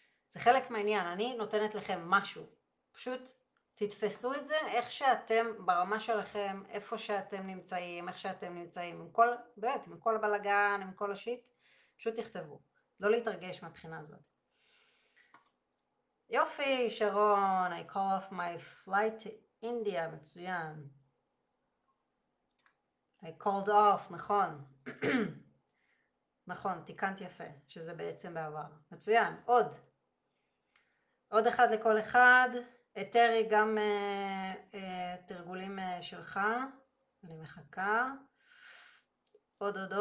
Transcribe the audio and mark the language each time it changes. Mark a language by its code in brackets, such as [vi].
[he] זה חלק מהעניין, אני נותנת לכם משהו, פשוט תתפסו את זה איך שאתם ברמה שלכם, איפה שאתם נמצאים, איך שאתם נמצאים, עם כל, באמת, עם כל הבלגן, עם כל השיט, פשוט תכתבו, לא להתרגש מהבחינה הזאת. יופי, שרון, [en] I call off my flight to India, מצוין. I called off, נכון. [he] נכון, תיקנת יפה, שזה בעצם בעבר. מצוין, עוד אחד לכל אחד. אתרי, גם תרגולים שלך. אני מחכה. עוד.